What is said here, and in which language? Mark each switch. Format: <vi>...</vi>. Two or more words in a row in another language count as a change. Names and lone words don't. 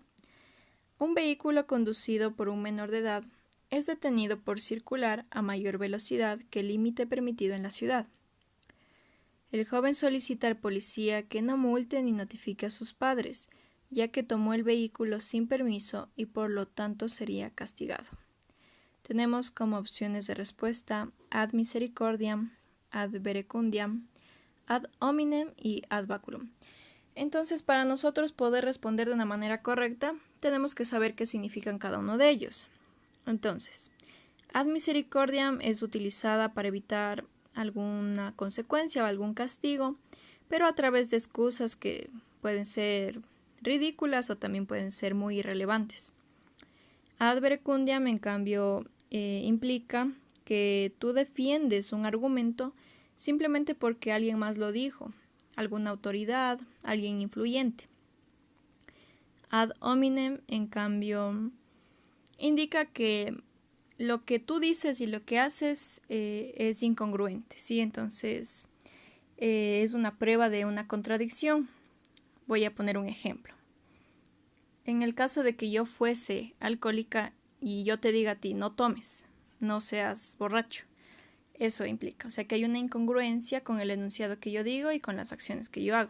<es>Un vehículo conducido por un menor de edad es detenido por circular a mayor velocidad que el límite permitido en la ciudad. El joven solicita al policía que no multe ni notifique a sus padres, ya que tomó el vehículo sin permiso y por lo tanto sería castigado. Tenemos como opciones de respuesta</es> <la>ad misericordiam, ad verecundiam, ad hominem</la> <es>y</es> <la>ad baculum.</la> <es>Entonces, para nosotros poder responder de una manera correcta, tenemos que saber qué significan cada uno de ellos. Entonces,</es> <la>ad misericordiam</la> <es>es utilizada para evitar alguna consecuencia o algún castigo, pero a través de excusas que pueden ser ridículas o también pueden ser muy irrelevantes.</es> <la>Ad verecundiam,</la> <es>en cambio, implica que tú defiendes un argumento simplemente porque alguien más lo dijo, alguna autoridad, alguien influyente.</es> <la>Ad hominem,</la> <es>en cambio, indica que lo que tú dices y lo que haces es incongruente, ¿sí? Entonces, es una prueba de una contradicción. Voy a poner un ejemplo. En el caso de que yo fuese alcohólica y yo te diga a ti, no tomes, no seas borracho, eso implica, o sea que hay una incongruencia con el enunciado que yo digo y con las acciones que yo hago.</es>